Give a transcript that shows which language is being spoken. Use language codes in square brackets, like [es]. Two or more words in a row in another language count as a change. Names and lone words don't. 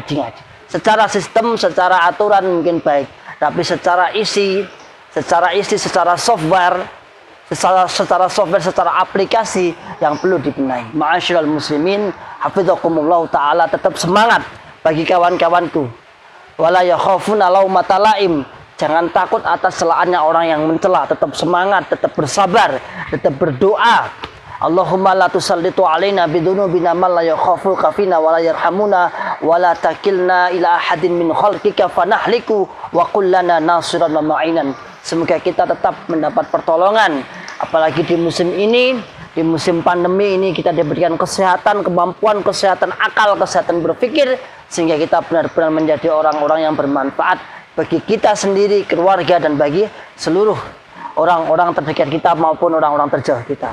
[id] Secara sistem, secara aturan mungkin baik, tapi secara isi, secara software, secara aplikasi yang perlu dibenahi. [ar] معاشر المسلمين، حفظكم الله تعالى, [id] tetap semangat bagi kawan-kawanku. [ar] ولا يخافون لومة لائم. [id] Jangan takut atas celaannya orang yang mencela, tetap semangat, tetap bersabar, tetap berdoa. [ar] اللهم لا تسلط علينا بذنوبنا من لا يخافك فينا ولا يرحمنا ولا تكلنا إلى أحد من خلقك فنهلك وكلنا نصيرا ومعينا. [id] Semoga kita tetap mendapat pertolongan, apalagi di musim ini, di musim pandemi ini kita diberikan kesehatan, kemampuan, kesehatan akal, kesehatan berpikir, sehingga kita benar-benar menjadi orang-orang yang bermanfaat bagi kita sendiri, keluarga, dan bagi seluruh orang-orang terdekat kita maupun orang-orang terjauh kita.